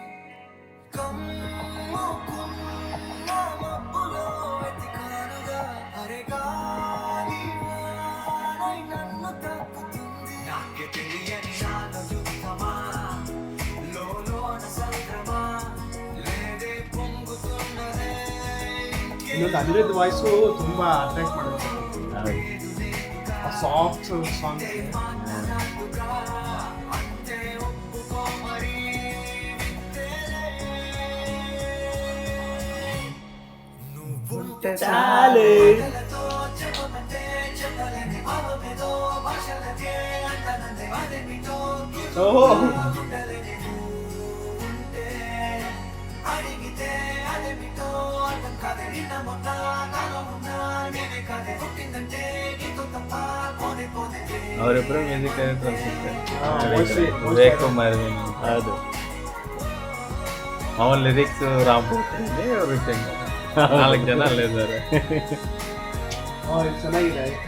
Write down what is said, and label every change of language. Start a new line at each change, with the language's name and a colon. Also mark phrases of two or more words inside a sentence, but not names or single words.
Telugu: కమ్ముకున్న మబ్బులో వెతికానుగా అరే గాలి వానై నన్ను తాకుతుంది. నాకే తెలియని నాలో యుద్ధమా లోలోన సంద్రమా లేదే పొంగుతున్నదే.
Kannada: ಇನ್ನೊಂದು ಅನಿರುದ್ಧ ವಾಯ್ಸು ತುಂಬಾ ಅಟ್ರಾಕ್ಟ್ ಮಾಡುತ್ತೆ.
English: ಆ soft song ಚಾಲೆ. ಓಹೋ
Telugu: అడిగితే అదేమిటో అర్థం కాదే. నిన్న మొన్న నాలో ఉన్నా నేనే కాదే. పుట్టిందంటే నీతో తప్ప పోనే పోదే.
Kannada: ಅವರಿಬ್ಬರು
English: music director
Kannada: ಅನ್ಸುತ್ತೆ.
English: mostly
Kannada: ವಿವೇಕ್ ಮರ್ವಿನ್. ಹೌದು. ಅವನ ಲಿರಿಕ್ಸ್ ರಾಮ್ ಪೋತಿನೇನಿ, ಅವರು ಸಿಂಗರ್. 4 ಜನ ಅಲ್ಲಿದ್ದಾರೆ. ಇದು ಚೆನ್ನಾಗಿದೆ.